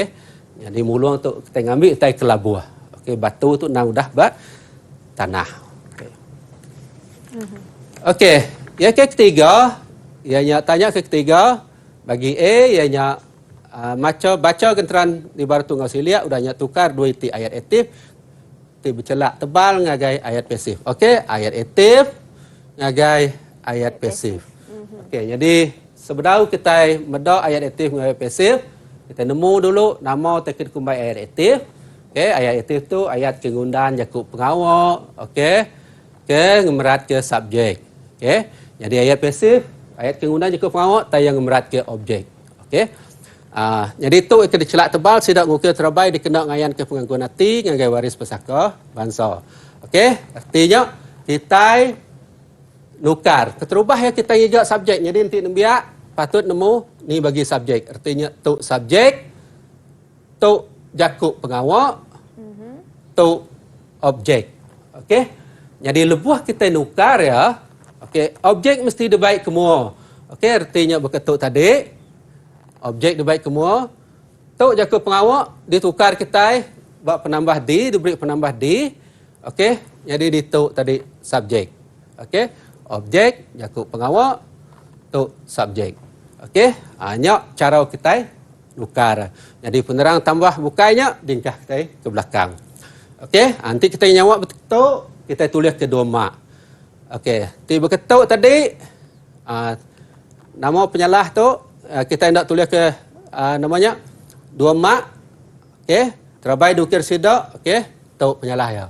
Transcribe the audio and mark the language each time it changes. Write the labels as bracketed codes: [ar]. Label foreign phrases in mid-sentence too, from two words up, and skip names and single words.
[iba] Jadi mulung tu kita ambil tai kelabuh. Okey, batu tu nang dah ba tanah. Okey. Okey, yang ketiga, ianya tanya ke ketiga bagi A ianya baca genteran di baru tunggal silia udahnya tukar dua iti ayat aktif ti bercelak tebal ngagai ayat pasif. Okey, ayat aktif ngagai ayat pasif. Okey, jadi sebelum kita medak ayat aktif dengan ayat pasif, kita nemu dulu nama tekid kumbai ayat aktif. Okey, ayat aktif tu ayat kengundan jakut pengawak. Okey. Ke ngemerat ke subjek. Okey. Jadi ayat pasif, ayat kengundan jakut pengawak tayang ngemerat ke objek. Okey. Jadi tu kita dicelak tebal sidak ngukir terabai dikena ngayan ke pengangguan hati ngagai waris pesaka bangsa. Okey. Artinya kita nukar. Keterubah ya kita ngigak subjek. Jadi nanti nembiak patut nemu ni bagi subjek. Artinya tu subjek, tu jakut pengawak, tu objek. Okey. Jadi lebuh kita nukar ya. Okey, objek mesti dibaik semua. Okey, artinya berketuk tadi objek dibaik semua. Tu jakut pengawak ditukar kita bak penambah di, diberi penambah di. Okey. Jadi dituk tadi subjek. Okey. Objek jakut pengawak tu subjek. Okey, hanya cara kita nukar. Jadi penerang tambah bukainya dingkah kita ke belakang. Okey, nanti kita nyawak betul, kita tulis ke dua mak. Okey, tiba ketuk tadi nama penyalah tu kita hendak tulis ke namanya dua mak. Okey, terabai dukir sidak, okey, tu penyalah ya.